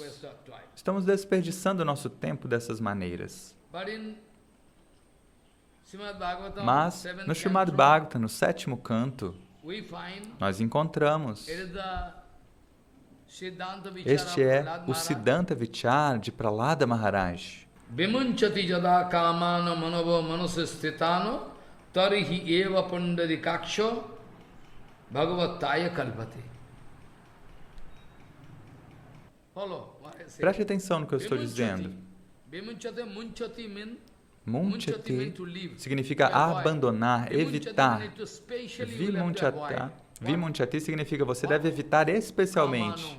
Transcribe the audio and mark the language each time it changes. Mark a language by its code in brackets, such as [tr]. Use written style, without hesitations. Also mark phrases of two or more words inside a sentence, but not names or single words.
[pt] Estamos desperdiçando o nosso tempo dessas maneiras. Mas, no Srimad Bhagavatam, no 7º canto, nós encontramos, este é o Siddhanta Vichar de Prahlada Maharaj. [sa] विमुञ्चति यदा कामान् मानवो मनसि स्थितान् तर्हि एव पुण्डरीकाक्ष भगवत्त्वाय कल्पते. [pt] Preste atenção no que eu estou dizendo. Munchati significa abandonar, evitar. Vimunchati significa você deve evitar especialmente.